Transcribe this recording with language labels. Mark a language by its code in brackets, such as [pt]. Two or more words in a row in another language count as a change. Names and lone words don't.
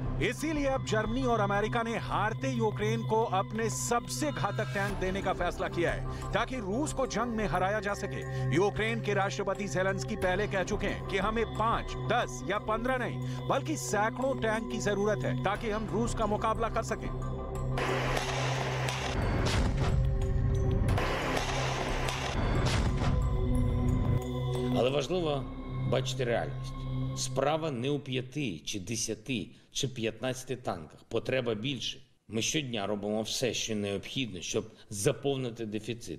[hi] इसीलिए अब जर्मनी और अमेरिका ने हारते यूक्रेन को अपने सबसे घातक टैंक देने का फैसला किया है, ताकि रूस को जंग में हराया जा सके। यूक्रेन के राष्ट्रपति जेलेंस्की पहले कह चुके हैं कि हमें 5, 10 या 15 नहीं बल्कि सैकड़ों टैंक की जरूरत है, ताकि हम रूस का मुकाबला कर सकें। [uk] Але важливо бачити реальність. Справа не у 5 чи 10 чи 15 танках. Потреба більше. Ми щодня робимо все, що необхідно, щоб заповнити дефіцит.